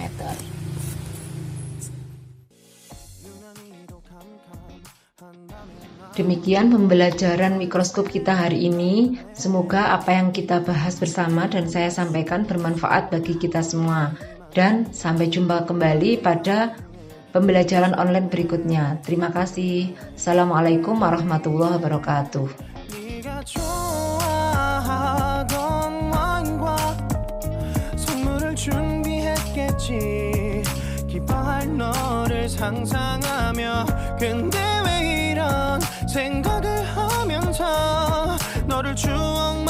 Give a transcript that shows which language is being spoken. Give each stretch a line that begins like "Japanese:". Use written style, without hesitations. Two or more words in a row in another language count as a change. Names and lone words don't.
Indonesian: Demikian pembelajaran mikroskop kita hari ini. Semoga apa yang kita bahas bersama dan saya sampaikan bermanfaat bagi kita semua. Dan sampai jumpa kembali pada pembelajaran online berikutnya. Terima kasih.
Arabic: السلام عليكم ورحمة الله وبركاته.
Korean: 기뻐할 너를 상상하며 근데 왜 이런 생각을 하면서 너를 주워